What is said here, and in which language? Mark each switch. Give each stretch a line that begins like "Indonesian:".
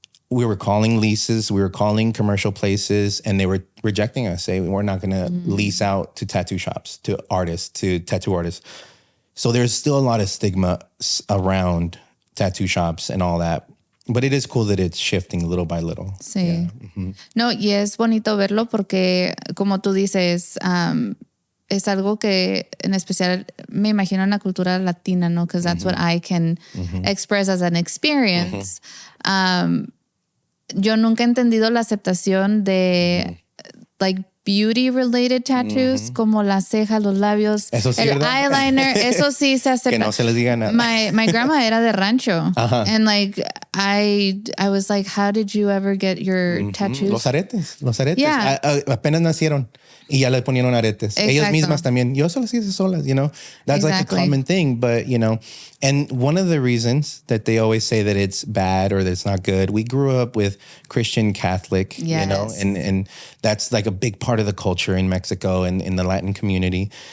English: we were calling leases, we were calling commercial places, and they were rejecting us, saying we're not going to lease out to tattoo shops, to artists, to tattoo artists. So there's still a lot of stigma around tattoo shops and all that. But it is cool that it's shifting little by little.
Spanish: Sí.
English: Yeah. Mm-hmm.
Spanish: No, y es bonito verlo porque, como tú dices, es algo que en especial me imagino en la cultura latina, ¿no?
English: Because that's what I can express as an experience.
Spanish: Yo nunca he entendido la aceptación de
English: like beauty-related tattoos,
Spanish: como las cejas, los labios, eso sí, el ¿verdad? eyeliner, eso sí se acepta. Que no se les diga nada.
English: My grandma
Spanish: era de rancho.
English: And like, I was like, how did you ever get your tattoos?
Spanish: Los aretes.
English: Yeah.
Spanish: Apenas nacieron y ya le ponieron aretes. Exacto. Ellas mismas también. Yo se las hice solas,
English: you know. That's like a common thing, but, you know. And one of the reasons that they always say that it's bad or that it's not good, we grew up with Christian Catholic, you know, and that's like a big part of the culture in Mexico and in the Latin community.